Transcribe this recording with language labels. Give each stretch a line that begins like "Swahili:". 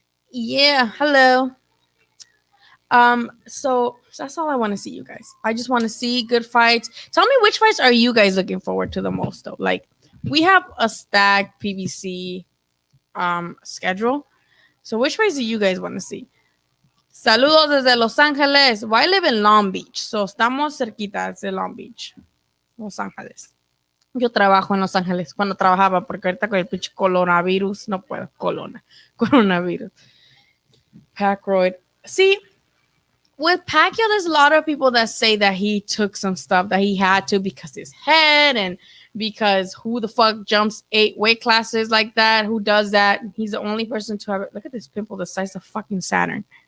English: Yeah, hello. So that's all I want to see, you guys. I just want to see good fights. Tell me, which fights are you guys looking forward to the most, though? Like, we have a stacked PBC schedule. So which fights do you guys want to see?
Spanish: Saludos desde Los Ángeles.
English: Well, I live in Long Beach, so
Spanish: estamos cerquita de Long Beach, Los Ángeles. Yo trabajo en Los Ángeles cuando trabajaba, porque ahorita con el pinche coronavirus no puedo.
English: Coronavirus. Pacroid. See, with Pacquiao, there's a lot of people that say that he took some stuff that he had to because his head and because who the fuck jumps 8 weight classes like that? Who does that? He's the only person to have it. Look at this pimple the size of fucking Saturn.